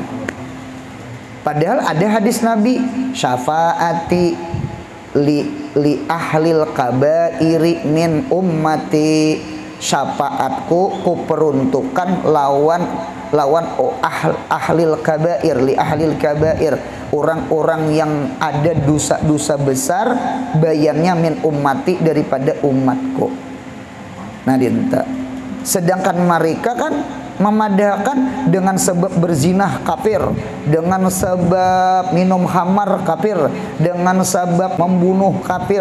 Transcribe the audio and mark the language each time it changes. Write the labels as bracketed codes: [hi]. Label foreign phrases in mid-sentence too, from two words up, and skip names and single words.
[id] Padahal ada hadis Nabi, [ar] شفاعتي لأهل الكبائر من أمتي, [id] syafaatku kuperuntukkan lawan lawan [ar] أهل الكبائر، لأهل الكبائر, [id] orang-orang yang ada dosa-dosa besar, bayannya [ar] من أمتي, [id] daripada umatku. [bjn] Nah dinta. [id] Sedangkan mereka kan memadahkan dengan sebab berzinah kafir, dengan sebab minum khamar kafir, dengan sebab membunuh kafir.